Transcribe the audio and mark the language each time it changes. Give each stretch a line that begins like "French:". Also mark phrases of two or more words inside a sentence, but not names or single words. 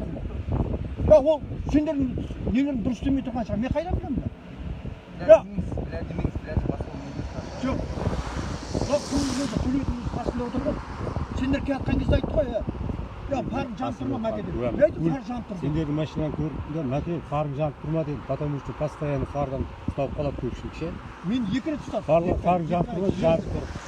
Kazakh: Ол сендердің нелерің дұрыс демей тұрған шығар, мен қайдан білемін? Жоқ. Көйлегіміз басында отыр ғой. Сендер келатқан кезде айтты ғой, фарың жанып тұрма, мәке деді. Мен айтып, фар жанып тұр. Сендердің машинаны көрдім, мәке фарың жанып тұрма деді,
Russian: потому что постоянно
Kazakh: фардан ұстап қалады көпшілік ше. Мен 2 рет ұстап. Фарың жанып тұрма, жанып тұр.